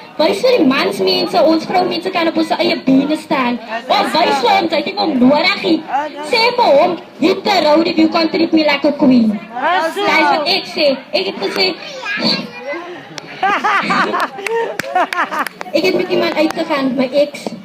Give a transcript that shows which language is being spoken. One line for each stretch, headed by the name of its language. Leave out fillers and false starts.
Afrikaans: Wys vir die mansmense, ons vrouwmense kan op ons eie bene staan. Of wys vir hom, sy het hom nodig nie. Sê vir hom,
English: hit the road if you can't treat me like a queen.
Afrikaans: Dat is wat ek sê. Ek het gesê, ek het met iemand uitgegaan, my ex.